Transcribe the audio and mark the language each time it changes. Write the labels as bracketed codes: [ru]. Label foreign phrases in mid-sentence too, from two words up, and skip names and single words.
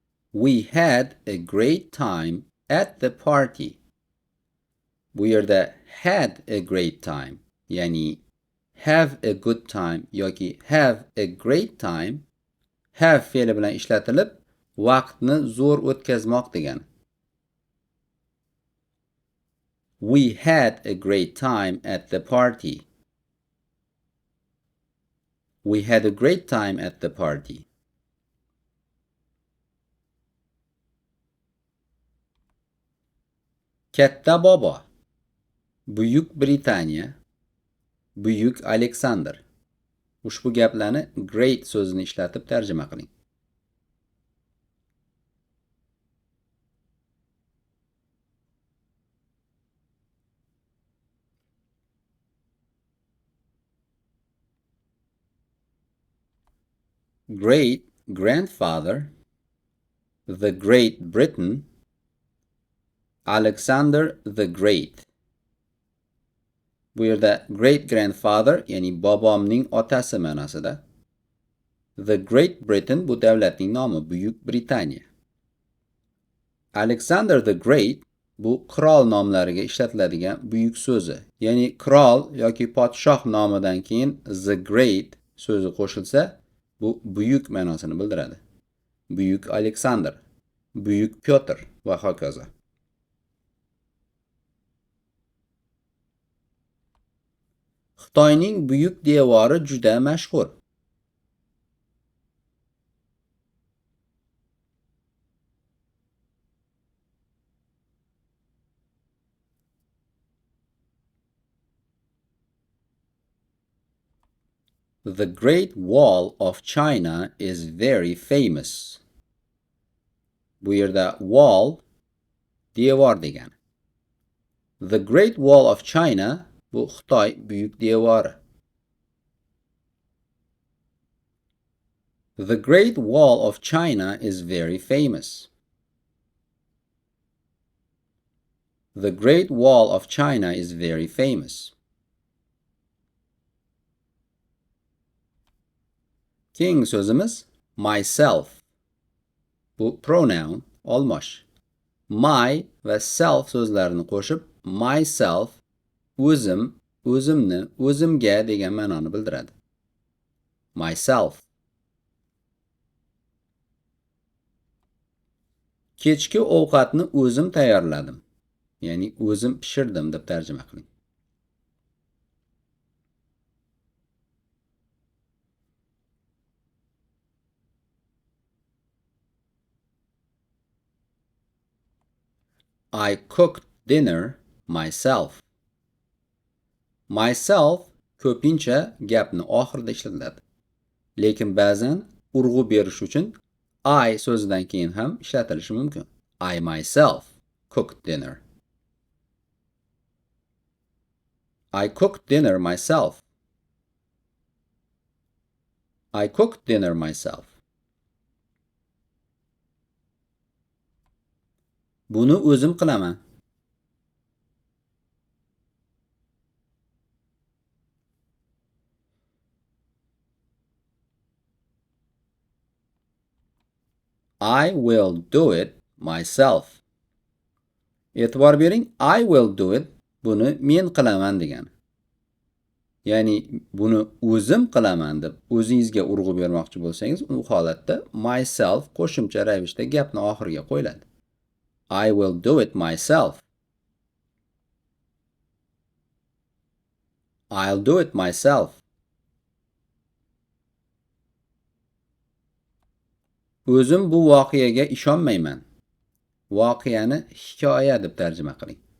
[en] We had a great time at the party. [uz] Bu yerda [en] had a great time, [uz] ya'ni [en] have a good time [uz] yoki [en] have a great time have [uz] fe'li bilan ishlatilib, vaqtni zo'r o'tkazmoq degani. [en] We had a great time at the party. We had a great time at the party. [uz] Katta bobo, Buyuk Britaniya, Buyuk Aleksander. Ushbu gaplarni great so'zini ishlatib tarjima qiling. [en] Great grandfather, the Great Britain, Alexander the Great. [uz] Bu yerda [en] great grandfather [uz] ya'ni bobomning otasi ma'nosida. The Great Britain bu davlatning nomi, Buyuk Britaniya. Alexander the Great bu qirol nomlariga ishlatiladigan buyuk so'zi. Ya'ni qirol yoki podshoh nomidan keyin [en] the Great [uz] so'zi qo'shilsa, bu buyuk ma'nosini bildiradi. Buyuk Alexander, Buyuk Pyotr va hokazo. Xitoyning buyuk devori juda mashhur. [en] The Great Wall of China is very famous. [uz] Bu yerda wall devor degani. The Great Wall of China bu Xitoy buyuk devori. [en] The Great Wall of China is very famous. The Great Wall of China is very famous. [uz] Keyingi so'zimiz myself. Bu pronoun olmosh. My va self so'zlarini qo'shib myself o'zim, o'zimni, o'zimga degan ma'noni bildiradi. Myself. Kechki ovqatni o'zim tayyorladim. Ya'ni o'zim pishirdim deb tarjima qiling. [en] I cooked dinner myself. [uz] Myself ko'pincha gapni oxirida ishlatiladi. Lekin ba'zan urg'u berish uchun I so'zidan keyin ham ishlatilishi mumkin. [en] I myself cooked dinner. I cooked dinner myself. I cooked dinner myself. [uz] Buni o'zim qilaman. [en] I will do it myself. [uz] E'tibor bering, [en] I will do it [uz] buni men qilaman degani. Ya'ni buni o'zim qilaman deb o'zingizga urg'u bermoqchi bo'lsangiz, u holatda myself qo'shimcha ravishda gapni oxiriga qo'yiladi. [en] I will do it myself. I'll do it myself. [uz] O'zim bu voqeaga ishonmayman. Voqeani hikoya deb tarjima qiling.